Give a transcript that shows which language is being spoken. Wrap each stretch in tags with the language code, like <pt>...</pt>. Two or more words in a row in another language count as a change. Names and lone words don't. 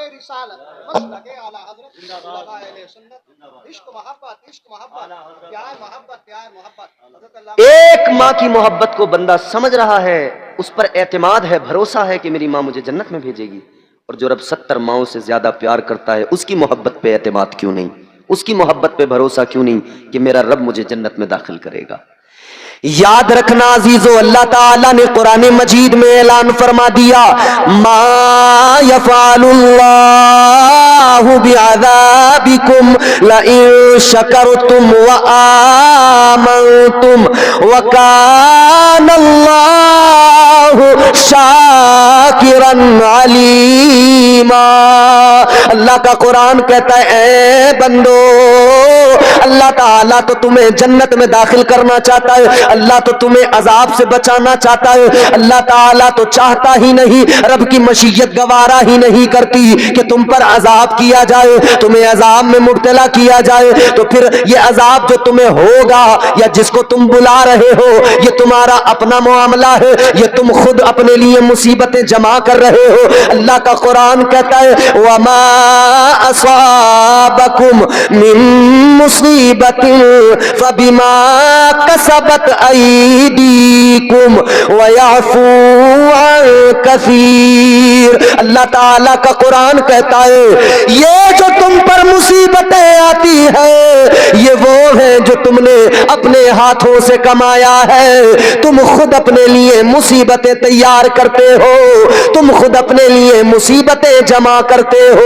<ur>ایک ماں کی محبت کو بندہ سمجھ رہا ہے، اس پر اعتماد ہے، بھروسہ ہے کہ میری ماں مجھے جنت میں بھیجے گی. اور جو رب 70 ماؤں سے زیادہ پیار کرتا ہے، اس کی محبت پہ اعتماد کیوں نہیں، اس کی محبت پہ بھروسہ کیوں نہیں کہ میرا رب مجھے جنت میں داخل کرے گا. یاد رکھنا عزیزو، اللہ تعالیٰ نے قرآن مجید میں اعلان فرما دیا,</ur> <ar>ما يفعل الله بعذابكم لئن شكرتم وآمنتم وكان الله شاكرا عليما.</ar> <ur>اللہ کا قرآن کہتا ہے، اے بندو، اللہ تعالیٰ تو تمہیں جنت میں داخل کرنا چاہتا ہے، اللہ تو تمہیں عذاب سے بچانا چاہتا ہے. اللہ تعالیٰ تو چاہتا ہی نہیں، رب کی مشیت گوارا ہی نہیں کرتی کہ تم پر عذاب کیا جائے، تمہیں عذاب میں مبتلا کیا جائے. تو پھر یہ عذاب جو تمہیں ہوگا یا جس کو تم بلا رہے ہو، یہ تمہارا اپنا معاملہ ہے، یہ تم خود اپنے لیے مصیبتیں جمع کر رہے ہو. اللہ کا قرآن کہتا ہے,</ur> <ar>وما أصابكم من مصيبة فبما كسبت أيديكم ويعفو عن كثير.</ar> <ur>اللہ تعالیٰ کا قرآن کہتا ہے، یہ جو تم پر مصیبتیں آتی ہے، یہ وہ ہے جو تم نے اپنے ہاتھوں سے کمایا ہے. تم خود اپنے لیے مصیبتیں تیار کرتے ہو، تم خود اپنے لیے مصیبتیں جمع کرتے ہو.</ur>